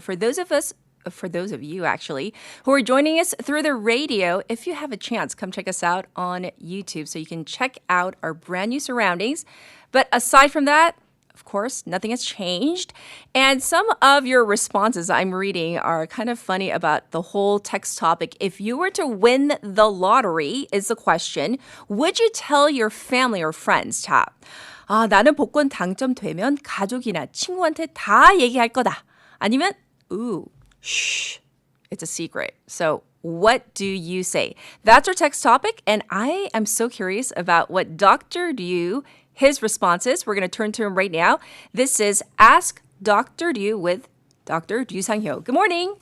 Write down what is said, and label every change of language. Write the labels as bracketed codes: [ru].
[en] For those of you actually, who are joining us through the radio, if you have a chance, come check us out on YouTube so you can check out our brand new surroundings. But aside from that, of course, nothing has changed. And some of your responses I'm reading are kind of funny about the whole text topic. If you were to win the lottery, is the question, would you tell your family or friends? [ko] 자, 나는 복권 당첨되면 가족이나 친구한테 다 얘기할 거다. 아니면, [en] shh, it's a secret. So what do you say? That's our text topic, and I am so curious about what Dr. Liu, his responses. We're going to turn to him right now. This is Ask Dr. Liu with Dr. Liu Sang-hyo. Good morning.